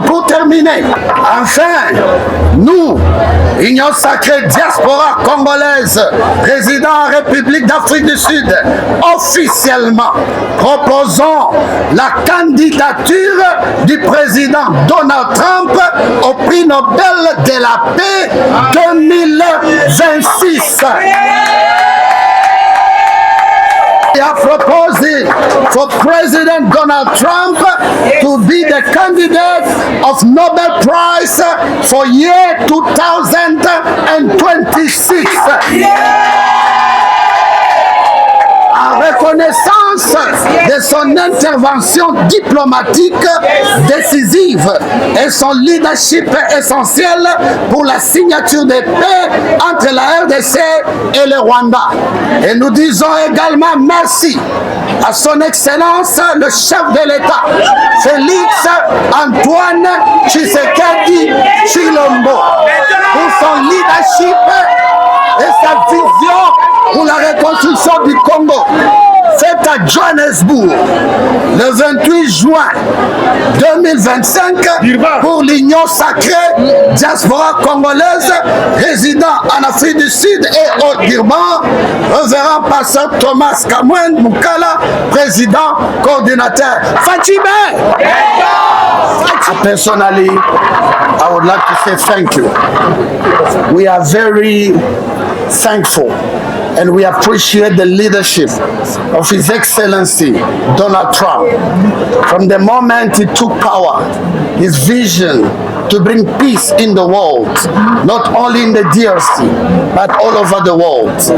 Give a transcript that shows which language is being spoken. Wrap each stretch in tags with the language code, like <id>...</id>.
<fr>Pour terminer, enfin, nous, Union Sacrée Diaspora Congolaise, résidant en République d'Afrique du Sud, officiellement proposons la candidature du président Donald Trump au prix Nobel de la paix 2026.</fr> <en>We are proposing for President Donald Trump to be the candidate of Nobel Prize for year 2026.</en> <fr>En reconnaissance de son intervention diplomatique décisive et son leadership essentiel pour la signature de paix entre la RDC et le Rwanda. Et nous disons également merci à son Excellence le chef de l'État, Félix Antoine Tshisekedi Tshilombo, pour son leadership et sa vision pour la reconstruction du Congo, faite à Johannesburg le 28 juin 2025 pour l'Union sacrée diaspora congolaise résidant en Afrique du Sud et au Durban, révérend pasteur Thomas Kamwen Mukala, président coordinateur. Fatime!</fr> <en>Personally, I would like to say thank you. We are very thankful and we appreciate the leadership of His Excellency Donald Trump. From the moment he took power, his vision to bring peace in the world, not only in the DRC, but all over the world.</en>